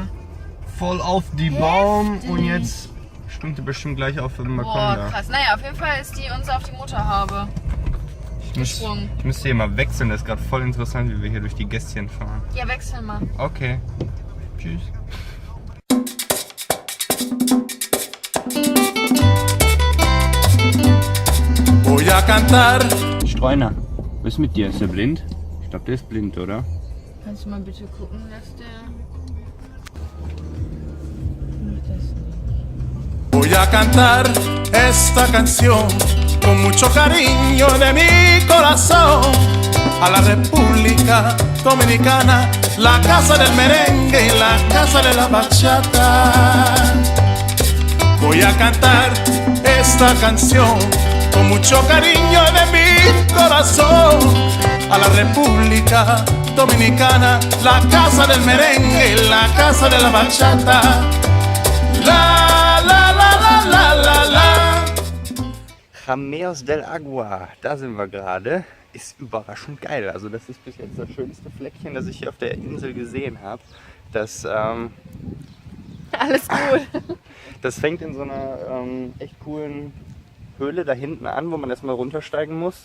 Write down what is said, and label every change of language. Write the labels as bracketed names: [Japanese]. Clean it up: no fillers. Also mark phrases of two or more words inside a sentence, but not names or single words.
[German] Voll auf die Baum und jetzt stimmt die bestimmt gleich auf dem Balkon Boah, da. krass. Naja, auf jeden Fall ist die uns auf die Motorhaube. Ich müsste hier mal wechseln, das ist gerade voll interessant, wie wir hier durch die Gässchen fahren. Ja, wechsel mal. Okay. Tschüss. [Spanish] Voy a cantar. [German] Streuner, was ist mit dir? Ist der blind? Ich glaube, der ist blind, oder? Kannst du mal bitte gucken, dass der... [Spanish] Voy a cantar esta canción con mucho cariño de mi corazón a la República Dominicana, la casa del merengue y la casa de la bachata. Voy a cantar esta canción con mucho cariño de mi corazón a la República Dominicana, la casa del merengue y la casa de la bachata. La la la la la la la. [German] Jameos del Agua, da sind wir gerade. Ist überraschend geil. Also das ist bis jetzt das schönste Fleckchen, das ich hier auf der Insel gesehen habe. Das, Alles gut. das fängt in so einer echt coolen Höhle da hinten an, wo man erstmal runtersteigen muss.